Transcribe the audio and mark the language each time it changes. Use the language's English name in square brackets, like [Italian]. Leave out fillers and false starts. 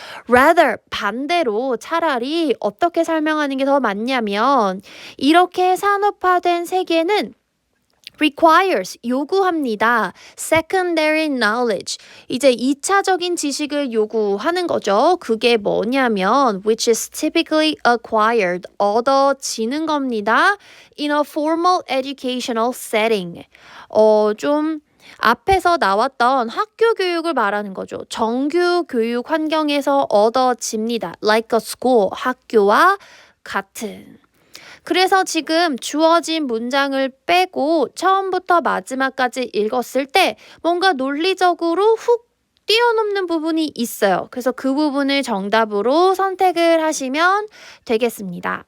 [Korean] Rather, 반대로 차라리 어떻게 설명하는 게 더 맞냐면 이렇게 산업화된 세계는 requires, 요구합니다. [English] secondary knowledge, [Korean] 이제 2차적인 지식을 요구하는 거죠. 그게 뭐냐면 [English] which is typically acquired, [Korean] 얻어지는 겁니다. [English] in a formal educational setting. [Korean] 좀 앞에서 나왔던 학교 교육을 말하는 거죠. 정규 교육 환경에서 얻어집니다. [English] like a school, [Korean] 학교와 같은. 그래서 지금 주어진 문장을 빼고 처음부터 마지막까지 읽었을 때 뭔가 논리적으로 훅 뛰어넘는 부분이 있어요. 그래서 그 부분을 정답으로 선택을 하시면 되겠습니다.